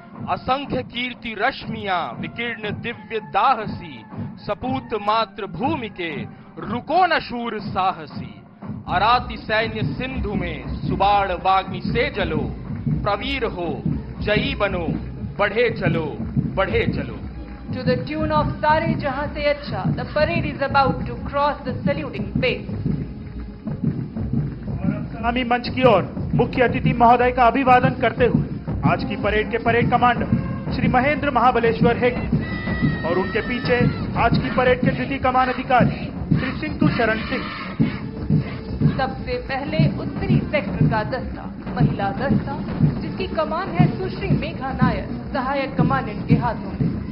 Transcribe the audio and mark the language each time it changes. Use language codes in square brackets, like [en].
[hi] असंख्य कीर्ति रश्मियां विकीर्ण दिव्य दाहसी, सपूत मात्र भूमि के रुको न शूर साहसी। अराति सैन्य सिंधु में सुबाण वाग्नि से जलो, प्रवीर हो जयी बनो, बढ़े चलो बढ़े चलो। [en] To the tune of Sare Jahan Se Acha, the parade is about to cross the saluting base. [hi] सलामी मंच की ओर मुख्य अतिथि महोदय का अभिवादन करते हुए आज की परेड के परेड कमांडर श्री महेंद्र महाबलेश्वर हेगड़े और उनके पीछे आज की परेड के द्वितीय कमान अधिकारी श्री सिंधु शरण सिंह। सबसे पहले उत्तरी सेक्टर का दस्ता, महिला दस्ता, जिसकी कमान है सुश्री मेघा नायर, सहायक कमांडेंट के हाथों में।